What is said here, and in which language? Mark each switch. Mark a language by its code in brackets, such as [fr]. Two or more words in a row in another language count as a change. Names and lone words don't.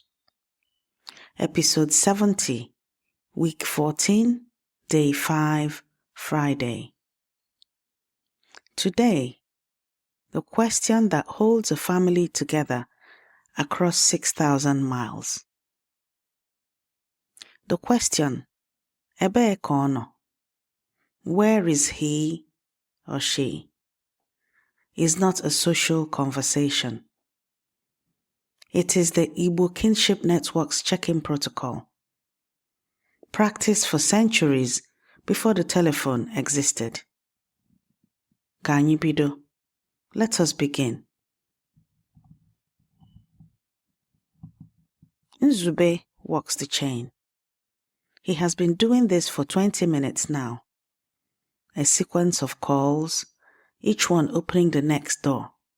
[en] Episode 70, Week 14, Day 5, Friday. Today, the question that holds a family together across 6,000 miles. The question, [ig] Ebee ka ọ nọ? [en] Where is he or she? Is not a social conversation. It is the Igbo Kinship Network's check-in protocol, practiced for centuries before the telephone existed. [ig] Ka anyị bido. [en] Let us begin. Nzube walks the chain. He has been doing this for 20 minutes now. A sequence of calls, each one opening the next door.